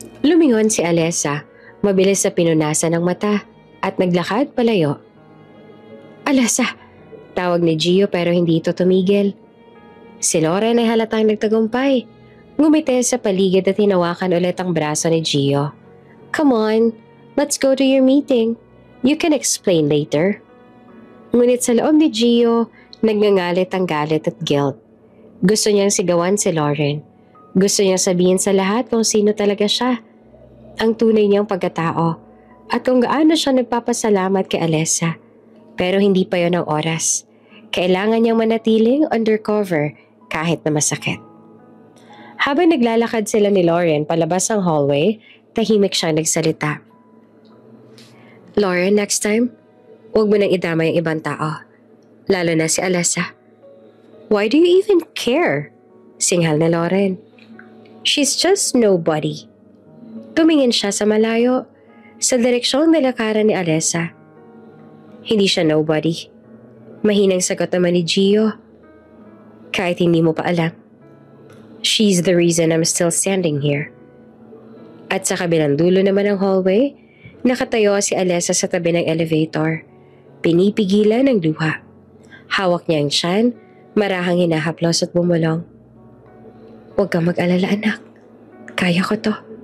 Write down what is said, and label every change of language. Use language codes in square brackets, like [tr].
[tl] Lumingon si Alessa, mabilis sa pinunasan ng mata, at naglakad palayo. Alessa, tawag ni Gio pero hindi ito tumigil. Si Lauren ay halatang nagtagumpay. Ngumiti sa paligid at hinawakan ulit ang braso ni Gio. [en] Come on, let's go to your meeting. You can explain later. [tl] Ngunit sa loob ni Gio, nagngangalit ang galit at guilt. Gusto niyang sigawan si Lauren. Gusto niyang sabihin sa lahat kung sino talaga siya. Ang tunay niyang pagkatao. At kung gaano siya nagpapasalamat kay Alessa. Pero hindi pa yon ang oras. Kailangan niyang manatiling undercover kahit na masakit. Habang naglalakad sila ni Lauren palabas ang hallway, tahimik siyang nagsalita. Lauren, next time, huwag mo nang idama yung ibang tao. Lalo na si Alessa. [en] Why do you even care? [tl] Singhal na Lauren. [en] She's just nobody. [tl] Tumingin siya sa malayo, sa direksyong nilakaran ni Alessa. Hindi siya nobody. Mahinang sagot naman ni Gio. Kahit hindi mo pa alam. [en] She's the reason I'm still standing here. [tl] At sa kabilang dulo naman ng hallway, nakatayo si Alessa sa tabi ng elevator. Pinipigilan ng luha. Hawak niya ang tiyan, marahang hinahaplos at bumulong. Huwag kang mag-alala, anak. Kaya ko to.